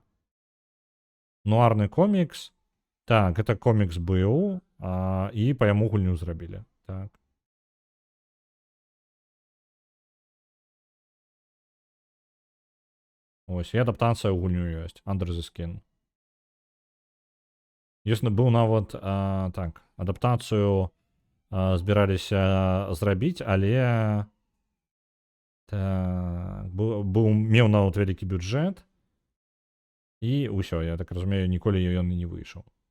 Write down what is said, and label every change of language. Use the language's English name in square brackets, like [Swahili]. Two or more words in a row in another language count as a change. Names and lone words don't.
[Belarusian] Нуарны комікс. Так, гэта комікс быў, і па яму гульню зрабілі. Так. Ось, і адаптацыя ў гульню ёсць. Under the Skin. Ёсць, быў нават, так, адаптацыю збіраліся зрабіць, але так, меў нават вялікі бюджэт, і ўсё, я так разумею, ніколі ён і не выйшаў.